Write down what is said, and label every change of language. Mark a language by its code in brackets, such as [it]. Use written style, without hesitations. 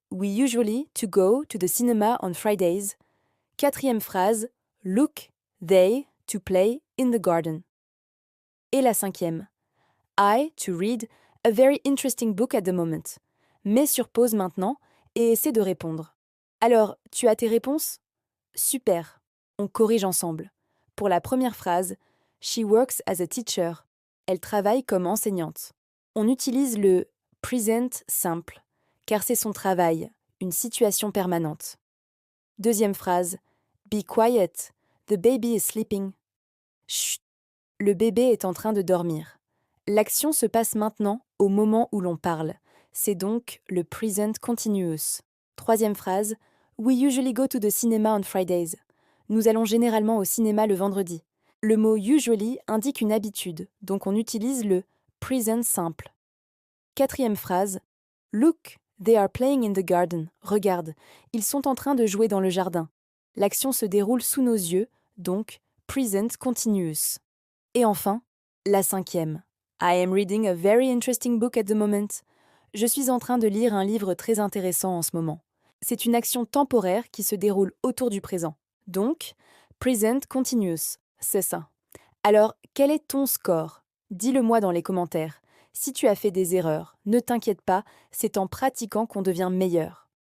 [en] We usually to go to the cinema on Fridays. [fr] Quatrième phrase. [en] Look, they to play in the garden. [fr] Et la cinquième. [en] I to read a very interesting book at the moment. [fr] Mets sur pause maintenant et essaie de répondre. Alors, tu as tes réponses? Super. On corrige ensemble. Pour la première phrase, [en] she works as a teacher. [fr] Elle travaille comme enseignante. On utilise le present simple, car c'est son travail, une situation permanente. Deuxième phrase, [en] be quiet. The baby is sleeping. [fr] Chut, le bébé est en train de dormir. L'action se passe maintenant, au moment où l'on parle. C'est donc le present continuous. Troisième phrase. [en] We usually go to the cinema on Fridays. [fr] Nous allons généralement au cinéma le vendredi. Le mot usually indique une habitude, donc on utilise le present simple. Quatrième phrase. [en] Look, they are playing in the garden. [fr] Regarde, ils sont en train de jouer dans le jardin. L'action se déroule sous nos yeux, donc present continuous. Et enfin, la cinquième. [en] I am reading a very interesting book at the moment. [fr] Je suis en train de lire un livre très intéressant en ce moment. C'est une action temporaire qui se déroule autour du présent. Donc, present continuous, c'est ça. Alors, quel est ton score? Dis-le-moi dans les commentaires. Si tu as fait des erreurs, ne t'inquiète pas, c'est en pratiquant qu'on devient meilleur.